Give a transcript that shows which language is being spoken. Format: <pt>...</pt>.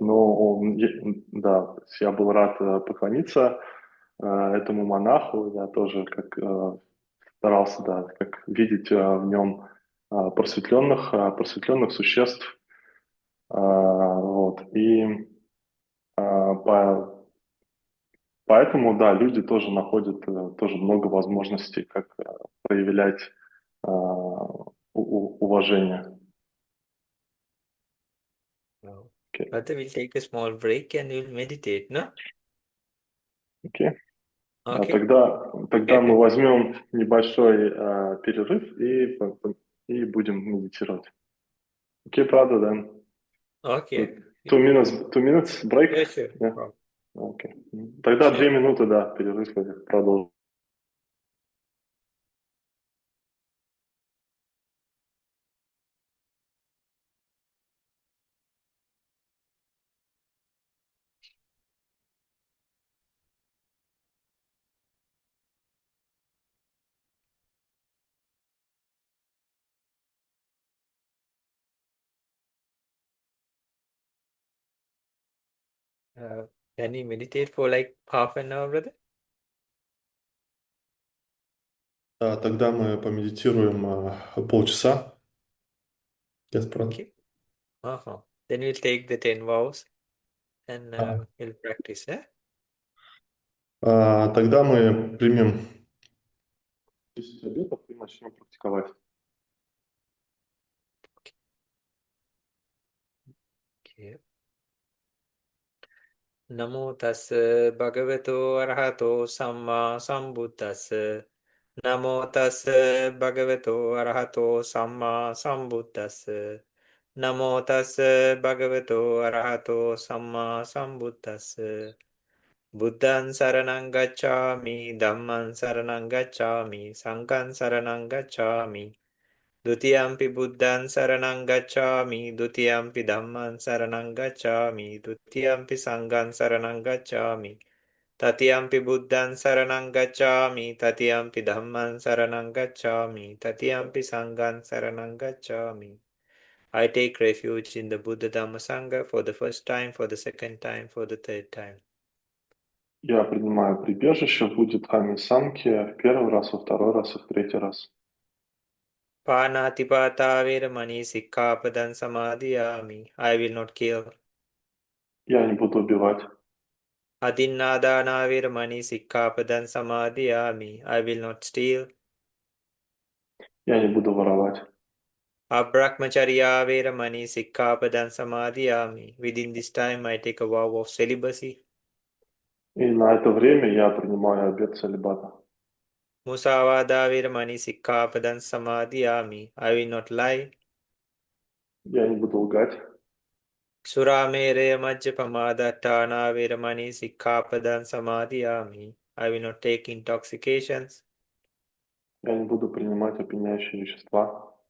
<ru>Но да, то есть я был рад поклониться этому монаху, я тоже как старался, да, как видеть в нем просветленных существ, вот. И поэтому, да, люди тоже находят тоже много возможностей, как проявлять уважение.</ru> <en>Wow.</en> <ru>Окей.</ru> <en>Brother, we'll take a small break and we'll meditate, no?</en> <ru>Окей.</ru> <en>Okay.</en> <ru>Тогда мы возьмем небольшой перерыв и будем медитировать. Окей, правда, да?</ru> <en>Okay. 2 minutes break? Yeah, sure. No Yeah. problem.</en> <ru>Окей. Тогда</ru> <en>Sure.</en> <ru>2 минуты, да, перерыв, и продолжим.</ru> <en>Uh, can you meditate for like half an hour, brother?</en> <ru>Тогда мы помедитируем полчаса.</ru> <en>Yes,</en> <ru>брат.</ru> <en>Okay. Uh-huh. Then we'll take the 10 vows and we'll practice, yeah?</en> <ru>Тогда мы примем 10 обетов и начнем практиковать.</ru> <en>Okay.</en> <pi>Namo tassa bhagavato arahato samma sambuddhassa. Namo tassa bhagavato arahato samma sambuddhassa. Namo tassa bhagavato arahato samma sambuddhassa. Buddhan saranang gacchami, Dhamman saranang gacchami, Sangham saranang gacchami. Dutiyampi buddhan saranang gacchami, Dutiyampi dhamman saranang gacchami, Dutiyampi sangham saranang gacchami, Tatiyampi buddhan saranang gacchami, Tatiyampi dhamman saranang gacchami, Tatiyampi sangham saranang gacchami.</pi> <en>I take refuge in the Buddha Dhamma Sangha for the first time, for the second time, for the third time.</en> <ru>Я принимаю прибежище в Будде, Дхамме, Сангхе в первый раз, во второй раз и в третий раз.</ru> <pi>Panatipata veramani sikkhapadan samadhiyami.</pi> <en>I will not kill.</en> <ru>Я не буду убивать.</ru> <pi>Adinnādāna veramani sikkhapadan samadhiyami.</pi> <en>I will not steal.</en> <ru>Я не буду воровать.</ru> <pi>Abrahmacharya veramani sikkhapadan samadhiyami.</pi> <en>Within this time I take a vow of celibacy.</en> <ru>И на это время я принимаю обет целибата.</ru> <pi>Musavada veramani sikkhapadan samadhiyami.</pi> <en>I will not lie.</en> <ru>Я не буду лгать.</ru> <pi>Suramereya majjapamadatthana veramani sikkhapadan samadhiyami.</pi> <en>I will not take intoxications.</en> <ru>Я не буду принимать опьяняющие вещества.</ru>